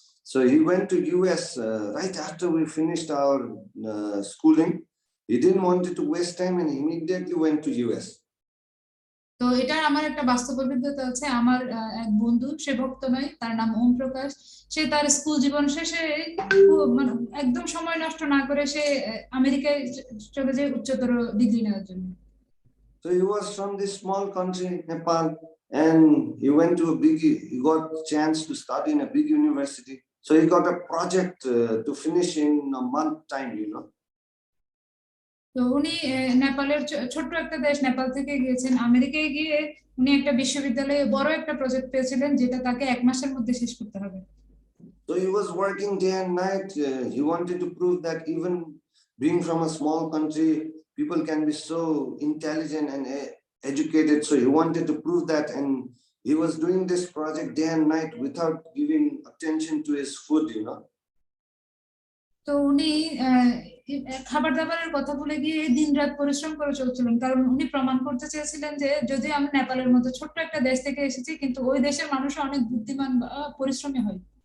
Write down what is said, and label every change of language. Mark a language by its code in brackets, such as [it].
[en] So he went to US right after we finished our schooling. He didn't want to waste time and he immediately went to US. [bn] তো এটা আমার একটা বাস্তব অভিজ্ঞতা আছে। আমার এক বন্ধু, সে ভক্ত নয়, তার নাম ওম প্রকাশ। সে তার স্কুল জীবন শেষে মানে একদম সময় নষ্ট না করে সে আমেরিকায় চলে যায় উচ্চতর ডিগ্রি নেওয়ার জন্য। [en] So he was from this small country, Nepal, and he went to he got chance to study in a big university. So he got a project to finish in a month time, you know. [bn] তো উনি নেপালের ছোট্ট একটা দেশ নেপাল থেকে গিয়েছেন আমেরিকায়, গিয়ে উনি একটা বিশ্ববিদ্যালয়ে বড় একটা প্রজেক্ট পেয়েছিলেন যেটা তাকে 1 মাসের মধ্যে শেষ করতে হবে। [en] So he was working day and night. He wanted to prove that even being from a small country, people can be so intelligent and educated. So he wanted to prove that, and he was doing this project day and night without giving attention to his food, you know. [bn] তো উনি খাবার দাবারের কথা বলে গিয়ে দিন রাত পরিশ্রম করে চলছিলেন, কারণ উনি প্রমাণ করতে চেয়েছিলেন যে যদি আমি নেপালের মতো ছোট্ট একটা দেশ থেকে এসেছি, কিন্তু ওই দেশের মানুষ অনেক বুদ্ধিমান বা পরিশ্রমী হয়।